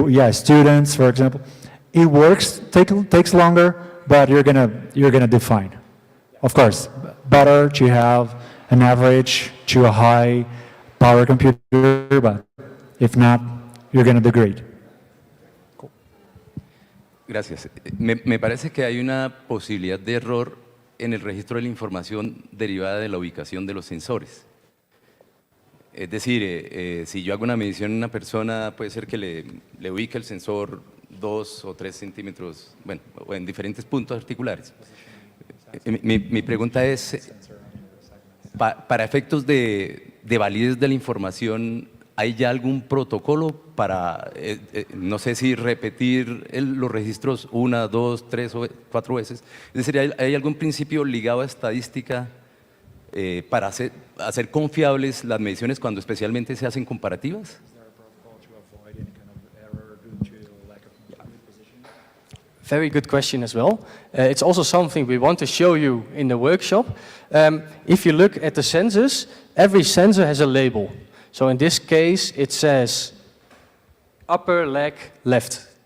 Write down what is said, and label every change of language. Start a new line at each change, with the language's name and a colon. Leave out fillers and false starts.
English: Students, for example. It works, takes longer, but you're gonna do fine. Of course, better to have an average to a high power computer, but if not, you're gonna do great.
Spanish: Gracias. Me parece que hay una posibilidad de error en el registro de la información derivada de la ubicación de los sensores. Es decir, si yo hago una medición en una persona, puede ser que le ubique el sensor 2 o 3 centímetros, bueno, o en diferentes puntos articulares. Mi pregunta es, para efectos de validez de la información, ¿hay ya algún protocolo para, no sé si repetir los registros 1, 2, 3 o 4 veces? Es decir, ¿hay algún principio ligado a estadística para hacer confiables las mediciones cuando especialmente se hacen comparativas?
English: Very good question as well. It's also something we want to show you in the workshop. If you look at the sensors, every sensor has a label. So in this case, it says upper leg left.